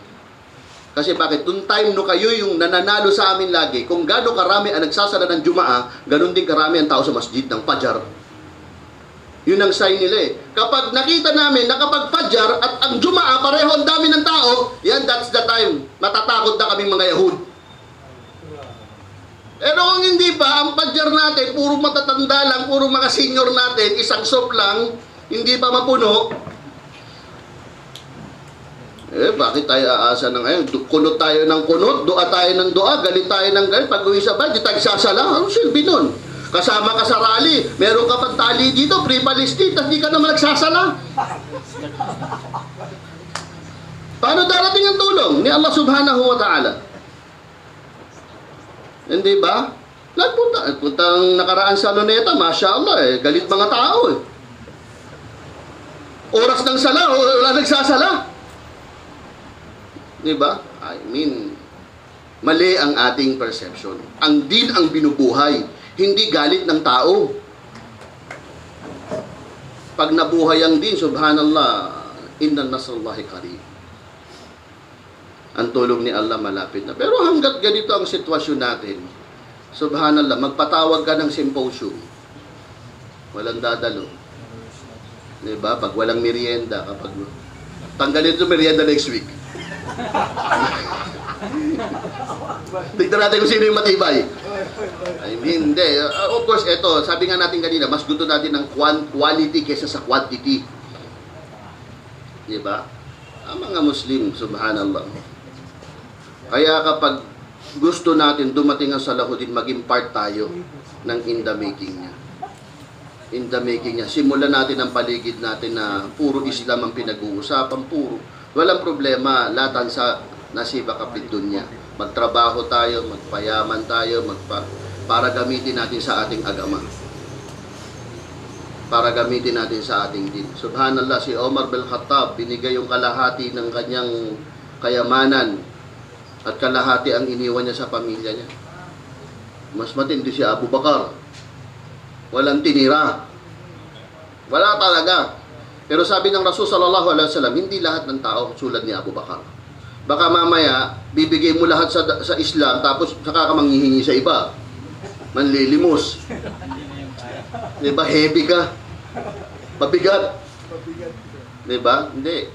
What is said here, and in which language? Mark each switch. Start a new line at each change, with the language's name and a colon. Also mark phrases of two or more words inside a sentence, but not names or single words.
Filipino: Kasi bakit? Noong time no kayo yung nananalo sa amin lagi, kung gano'ng karami ang nagsasala ng Jumaa, gano'n din karami ang tao sa masjid ng Fajar. Yun ang sign nila eh. Kapag nakita namin na kapag Fajar at ang Jumaa, pareho ang dami ng tao, yan,
English: that's the time.
Filipino: Matatakot na kaming mga Yahud. Pero kung hindi pa, ang Fajar natin, puro matatanda lang, puro mga senior natin, isang soap lang, hindi pa mapuno, bakit tayo aasa ng ngayon? Kunot tayo ng kunot, dua tayo ng dua, galit tayo ng galit, pag-uwi sa bahay, di tayo sasala. Ano silbi nun? Kasama ka sa rally, meron ka pang tali dito, pre-Palestine, at di ka naman nagsasala. Paano darating ang tulong ni Allah
Arabic: subhanahu wa ta'ala?
Filipino: Hindi ba? Puntang nakaraan sa Luneta,
Arabic: masya Allah,
Filipino: galit mga tao eh. Oras ng sala, wala nagsasala. Diba?
English: I mean,
Filipino: mali ang ating perception. Ang din ang binubuhay, hindi galit ng tao. pag nabuhay ang din,
Arabic: subhanallah, inna nasrullahi qarib.
Filipino: Ang tulong ni Allah malapit na. Pero hanggat ganito ang sitwasyon natin, subhanallah, magpatawag ka ng symposium. Walang dadalo. Diba? Pag walang merienda, kapag tanggalin ito merienda next week. Tignan natin kung sino yung matibay. Ay, hindi.
English: Of course,
Filipino: ito, sabi nga natin kanina, mas gusto natin ng quality kaysa sa quantity. Diba? Ang mga Muslim, subhanallah. Kaya kapag gusto natin dumating ang salahuddin, maging part tayo ng
English: in the making
Filipino: niya.
English: In the making niya.
Filipino: Simulan natin ang paligid natin na puro Islam ang pinag-uusapan, puro. Walang problema, latan sa nasiba kapit dunya. Magtrabaho tayo, magpayaman tayo, para gamitin natin sa ating agama. Para gamitin natin sa ating din. Subhanallah, si Omar bin Khattab, binigay yung kalahati ng kanyang kayamanan at kalahati ang iniwan niya sa pamilya niya. Mas matindi si Abu Bakar. Walang tinira. Wala talaga. Pero sabi ng Rasul
Arabic: sallallahu alaihi wasallam,
Filipino: hindi lahat ng tao tulad ni Abu Bakar. Baka mamaya, bibigay mo lahat sa Islam, tapos saka ka manghihingi sa iba. Manlilimos. Diba? Heavy ka. Mabigat. Diba? Hindi.